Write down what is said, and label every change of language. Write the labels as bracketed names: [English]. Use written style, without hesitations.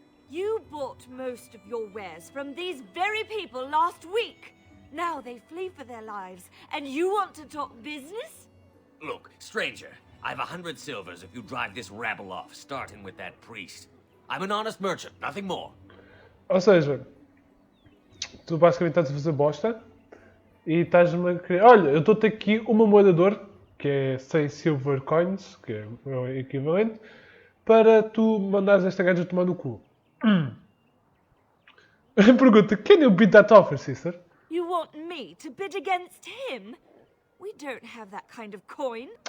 [English] You bought most of your wares from these very people last week. Now they flee for their lives, and you want to talk business? Look, stranger, I've 100 silvers if you drive this rabble off, starting with that priest. I'm an honest merchant, nothing more. [Portuguese] Ou seja, tu basicamente estás a fazer bosta e estás-me a querer... Olha, eu estou-te aqui uma moeda de ouro, que é [English] 100 silver coins, [Portuguese] que é o equivalente, para tu mandares esta gaja tomar no cu. Pergunta, [English] can you beat that offer, sister? You want me to bid against him? We don't have that kind of coin.